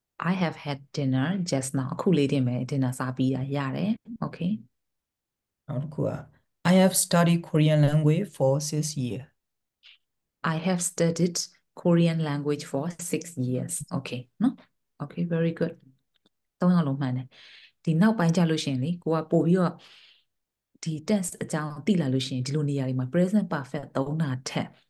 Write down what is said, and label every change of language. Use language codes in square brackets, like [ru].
[en] I have had dinner just now [my] အခုလေးတင်မယ် dinner စားပြီးတာရတယ် okay နောက်တစ်ခုက [en] I have studied Korean language for 6 years. I have studied Korean language for 6 years [my] okay နော် okay very good သုံးယောက်လုံးမှန်တယ်ဒီနောက်ပိုင်းကြလို့ရှိရင်လေကိုကပို့ပြီးတော့ဒီ tense အကြောင်းသိလာလို့ရှိရင်ဒီလိုနေရာတွေမှာ present perfect သုံးတာထက်